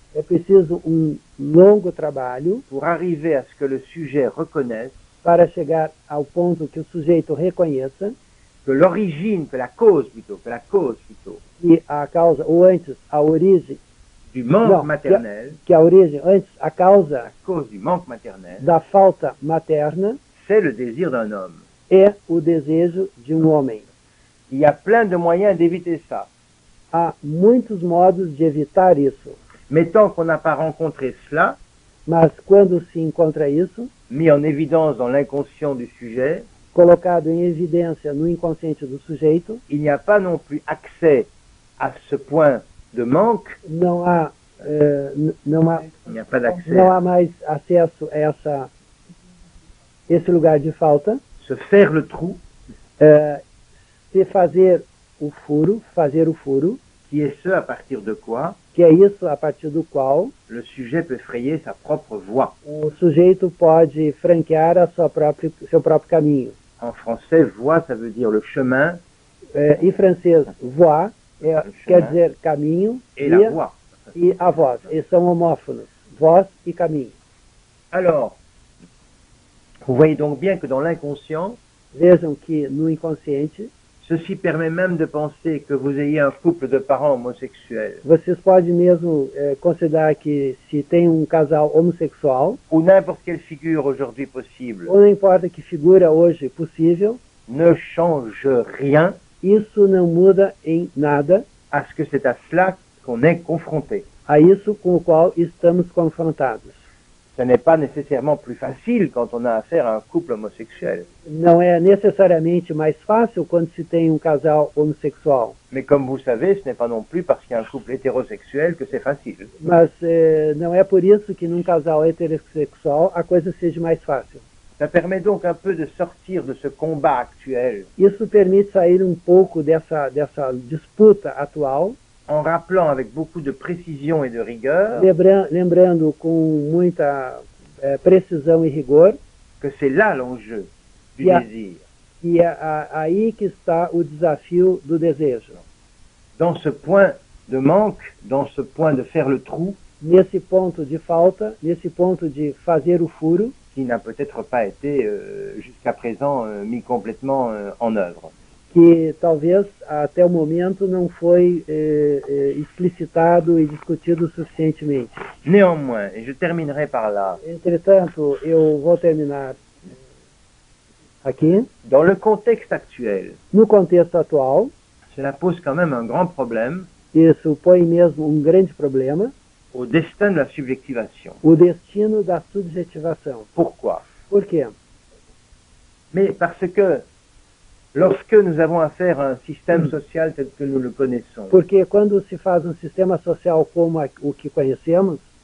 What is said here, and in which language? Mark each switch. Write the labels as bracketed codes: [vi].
[pt] é preciso longo trabalho [fr] pour arriver à ce que le sujet reconnaisse [pt] para chegar ao ponto que o sujeito reconheça [fr] que l'origine, que la cause plutôt, [pt] que a causa, ou antes, a origem, [fr] du manque Non, maternel, [pt] que a origem, antes, a causa [fr] la cause du manque maternel, [pt] da falta materna [fr] c'est le désir d'un homme. [pt] é o desejo de homem. [fr] Il y a plein de moyens d'éviter ça. [pt] Há muitos modos de evitar isso, [fr] Mais tant qu'on n'a pas rencontré cela, [pt] mas quando se encontra isso, [fr] mis en évidence dans l'inconscient du sujet, [pt] colocado em evidência no inconsciente do sujeito, [fr] il n'y a pas non plus accès à ce point de manque, [pt] não há, [fr] il n'y a pas d'accès [pt] não há [fr] à [pt] mais acesso a esse lugar de falta, [fr] se faire le trou, [pt] se fazer o furo, [fr] qui est ce à partir de quoi [pt] que é isso a partir do qual [fr] le sujet peut frayer sa propre voie. [pt] o sujeito pode franquear seu próprio caminho. [fr] En français, voie, ça veut dire le chemin [pt] Em francês, voie quer dizer caminho [fr] et la voie. [pt] e a voz. Eles são homófonos, voz e caminho. [fr] Alors, vous voyez donc bien que dans l'inconscient, [pt] Vejam que no inconsciente, [fr] ceci permet même de penser que vous ayez un couple de parents homosexuels [pt] vocês podem mesmo considerar que se tem casal homossexual, [fr] ou n'importe quelle figure aujourd'hui possible, [pt] ou não importa que figura hoje possível, [fr] ne change rien [pt] isso não muda em nada [fr] à ce que c'est à cela qu'on est confronté. [pt] a isso com o qual estamos confrontados. [fr] Ce n'est pas nécessairement plus facile quand on a affaire à un couple homosexuel. [pt] Não é necessariamente mais fácil quando se tem casal homossexual, [fr] Mais comme vous savez, ce n'est pas non plus parce qu'il y a un couple hétérosexuel que c'est facile. [pt] mas não é por isso que num casal heterossexual a coisa seja mais fácil. [fr] Ça permet donc un peu de sortir de ce combat actuel [pt] Isso permite sair pouco dessa disputa atual, [fr] en rappelant avec beaucoup de précision et de rigueur [pt] lembrando com muita precisão e rigor [fr] que c'est là l'enjeu du Yeah. désir. [pt] que é aí que está o desafio do desejo. [fr] Dans ce point de manque, dans ce point de faire le trou, [pt] Nesse ponto de falta, nesse ponto de fazer o furo, [fr] qui n'a peut-être pas été jusqu'à présent mis complètement en œuvre. [pt] que talvez até o momento não foi explicitado e discutido suficientemente. [fr] Néanmoins, et je terminerai par là, [pt] Entretanto, eu vou terminar aqui. [fr] dans le contexte actuel, [pt] No contexto atual, [fr] cela pose quand même un grand problème [pt] isso põe mesmo grande problema, [fr] au destin de la subjectivation. [pt] o destino da subjetivação. [fr] Pourquoi? [pt] Por quê? [fr] Mais parce que lorsque nous avons affaire à un système social tel que nous le connaissons, [pt] Porque quando se faz sistema social como o que conhecemos,